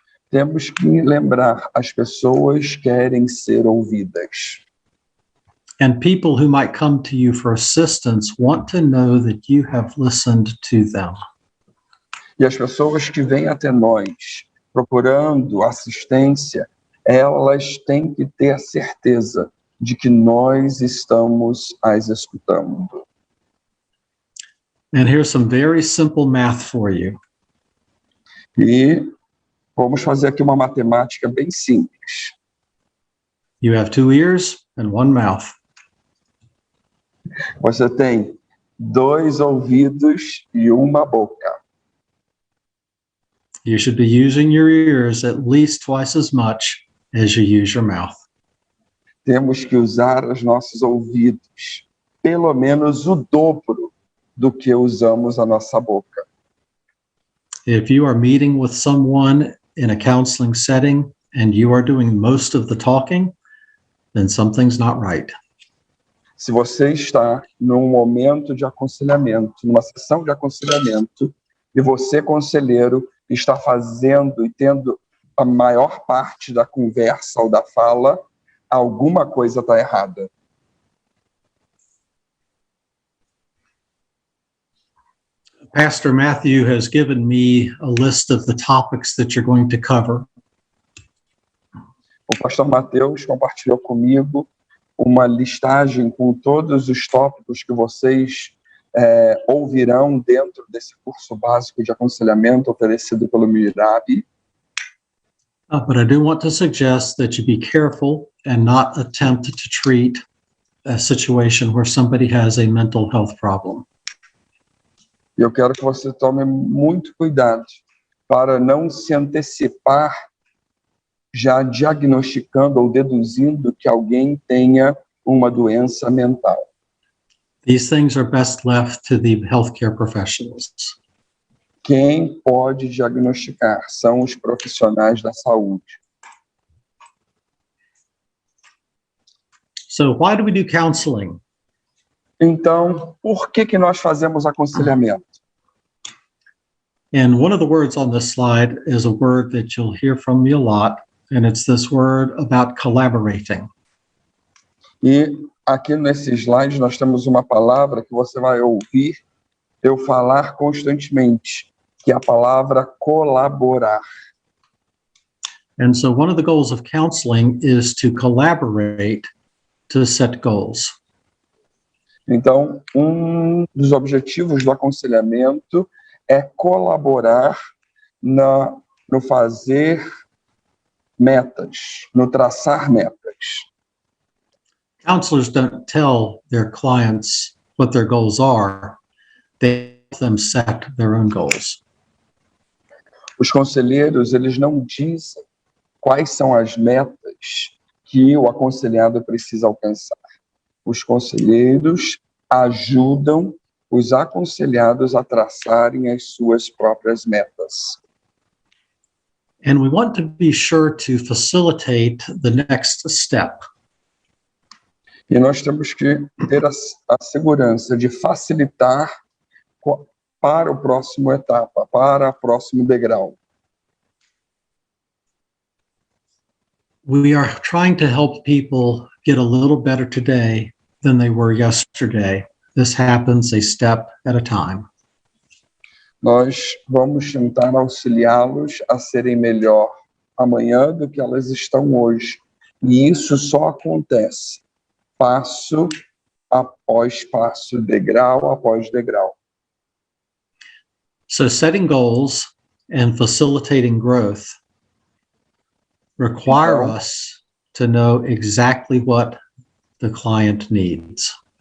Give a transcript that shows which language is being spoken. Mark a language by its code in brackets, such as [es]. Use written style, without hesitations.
[pt] temos que lembrar, as pessoas querem ser ouvidas. [en] And people who might come to you for assistance want to know that you have listened to them. [pt] E as pessoas que vêm até nós procurando assistência, elas têm que ter a certeza de que nós estamos as escutando. [en] And here's some very simple math for you. [pt] E vamos fazer aqui uma matemática bem simples. [en] You have 2 ears and 1 mouth. [pt] Você tem 2 ouvidos e uma boca. [en] You should be using your ears at least twice as much as you use your mouth. [pt] Temos que usar os nossos ouvidos, pelo menos o dobro do que usamos a nossa boca. [en] If you are meeting with someone in a counseling setting and you are doing most of the talking, then something's not right. [pt] Se você está num momento de aconselhamento, numa sessão de aconselhamento, e você, conselheiro, está fazendo e tendo a maior parte da conversa ou da fala, alguma coisa está errada. [en] Pastor Matthew has given me a list of the topics that you're going to cover. [pt] O pastor Mateus compartilhou comigo uma listagem com todos os tópicos que vocês ouvirão dentro desse curso básico de aconselhamento oferecido pelo Mirab. [en] But I do want to suggest that you be careful and not attempt to treat a situation where somebody has a mental health problem. [pt] E eu quero que você tome muito cuidado para não se antecipar já diagnosticando ou deduzindo que alguém tenha uma doença mental. [en] These things are best left to the healthcare professionals. [pt] Quem pode diagnosticar são os profissionais da saúde. [en] So why do we do counseling? [pt] Então, por que nós fazemos aconselhamento? [en] And one of the words on this slide is a word that you'll hear from me a lot, and it's this word about collaborating. [pt] E aqui nesse slide nós temos uma palavra que você vai ouvir eu falar constantemente, que é a palavra colaborar. [en] And so one of the goals of counseling is to collaborate to set goals. [pt] Então, um dos objetivos do aconselhamento é colaborar no fazer metas, no traçar metas. [en] Counselors don't tell their clients what their goals are. They help them set their own goals. [pt] Os conselheiros, eles não dizem quais são as metas que o aconselhado precisa alcançar. Os conselheiros ajudam os aconselhados a traçarem as suas próprias metas. [en] And we want to be sure to facilitate the next step. [pt] E nós temos que ter a segurança de facilitar para o próximo etapa, para o próximo degrau. [en] We are trying to help people get a little better today than they were yesterday. This happens a step at a time. [pt] Nós vamos tentar auxiliá-los a serem melhor amanhã do que elas estão hoje. E isso só acontece passo após passo, degrau após degrau. [en] So setting goals and facilitating growth require us to know exactly what the client needs.